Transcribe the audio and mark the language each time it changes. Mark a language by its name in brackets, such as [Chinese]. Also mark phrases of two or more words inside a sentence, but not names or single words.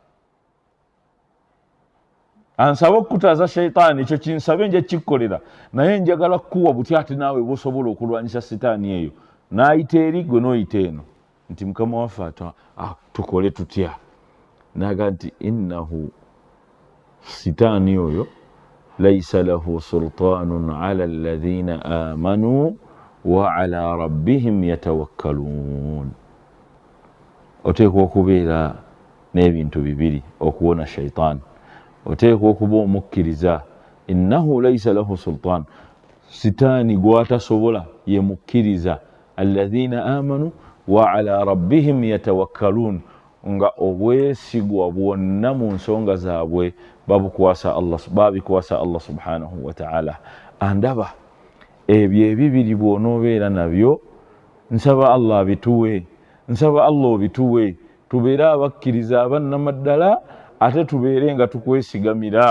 [Ganda] Ansaba okukutaasa shayitaani, ekyo kinsabe nja kikkolera, naye njagala kukuwa buti ate naawe bw'osobola okulwanyisa sitaani eyo. N'ayita eri gwe n'oyita eno nti mukama waffe tukole tutya? Naga nti [Arabic] innahu [Ganda] sitaani oyo [Arabic] ليس له سلطان على الذين آمنوا وعلى ربهم يتوكلون. [Ganda] Oteekwa okubeera n'ebintu bibiri okuwona shayitaani. Oteekwa okuba omukkiriza, [Arabic] إنه ليس له سلطان, [Ganda] sitaani gw'atasobola ye mukkiriza, [Arabic] الذين آمنوا وعلى ربهم يتوكلون, [Ganda] nga obwesigwa bwonna mu nsonga zaabwe babikwasa [Arabic] الله سبحانه وتعالى. [Ganda] Andaba ebyo ebibiri bw'onoobeera nabyo, [Arabic] nsaba Allah abituwe, [Ganda] nsaba Allah obituwe, tubeere abakkiriza abannamaddala, ate tubeere nga tukwesigamira.